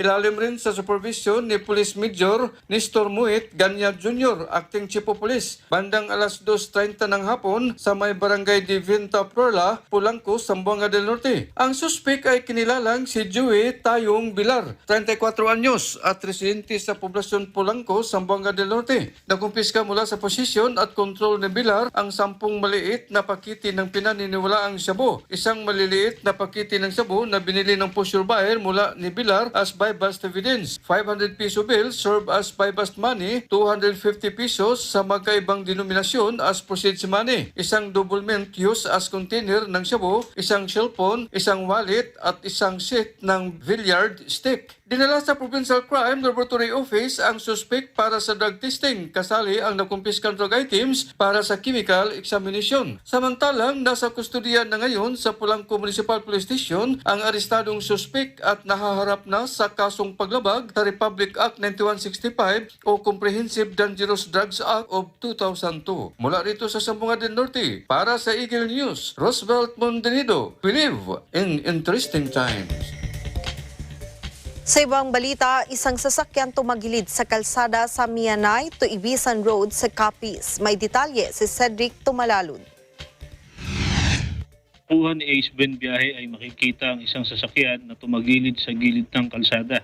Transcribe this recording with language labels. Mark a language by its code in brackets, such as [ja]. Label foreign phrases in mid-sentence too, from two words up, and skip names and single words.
[tl] Ilalim rin sa supervision ni Police Major Nestor Muit Ganyag Jr., Acting Chief of Police. Bandang alas 2:30 ng hapon sa may barangay de Venta Perla, Pulangco, Zamboanga del Norte. Ang suspek ay kinilalang si Joey Tayong Bilar, 34 anyos at residente sa poblasyon Pulangco, Zamboanga del Norte. Nakumpiska mula sa posisyon at kontrol ni Bilar ang 10 maliit na pakiti ng pinaniniwalaang shabu, isang maliliit na pakiti ng shabu na binili ng [en] pusher buyer [tl] mula ni Bilar [en] as buy-bust evidence, [tl] 500 piso [en] bill serve as buy-bust money, [tl] 250 pesos sa magkaibang denominasyon [en] as proceeds money, [tl] isang [en] double mint used as container [tl] ng shabu, isang cellphone, isang wallet at isang set ng [en] billiard stick. [tl] Dinala sa Provincial Crime Laboratory Office ang suspect para sa [en] drug testing, [tl] kasali ang nakumpiskang [en] drug items [tl] para sa [en] chemical examination. [tl] Samantalang nasa kustodiya na ngayon sa Pulangco Municipal Police Station ang arestadong suspect at nahaharap na sa kasong paglabag sa Republic Act 9165 o Comprehensive Dangerous Drugs Act of 2002. Mula rito sa Zamboanga del Norte, para sa Eagle News, Roosevelt Mondenido. [en] We live in interesting times. [tl] Sa ibang balita, isang sasakyan tumagilid sa kalsada sa Mianay to Ibisan Road sa Capiz. May detalye si Cedric Tumalalud. Puhan ni Ace Ben Biyahe ay makikita ang isang sasakyan na tumagilid sa gilid ng kalsada.